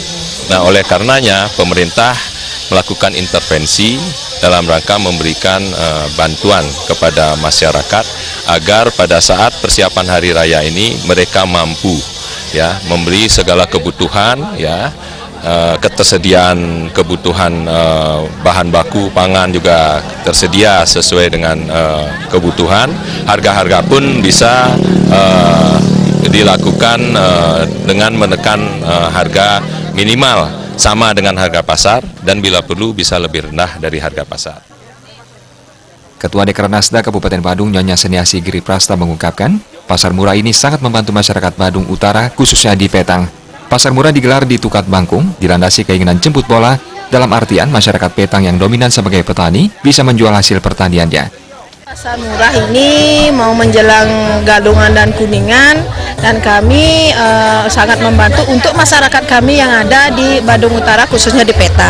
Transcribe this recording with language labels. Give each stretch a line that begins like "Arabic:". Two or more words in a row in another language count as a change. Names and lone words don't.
Indonesian: Nah, oleh karenanya pemerintah melakukan intervensi dalam rangka memberikan bantuan kepada masyarakat agar pada saat persiapan hari raya ini mereka mampu ya membeli segala kebutuhan ya, ketersediaan kebutuhan bahan baku pangan juga tersedia sesuai dengan kebutuhan. Harga-harga pun bisa dilakukan dengan menekan harga minimal sama dengan harga pasar dan bila perlu bisa lebih rendah dari harga pasar. Ketua Dekranasda Kabupaten Badung Nyonya Seniasi Giri Prasda mengungkapkan, pasar murah ini sangat membantu masyarakat Badung Utara khususnya di Petang. Pasar murah digelar di Tukat Bangkung, dilandasi keinginan jemput bola, dalam artian masyarakat Petang yang dominan sebagai petani bisa menjual hasil pertaniannya. Pasar murah ini mau menjelang Galungan dan Kuningan, dan kami sangat membantu untuk masyarakat kami yang ada di Badung Utara khususnya di Petang.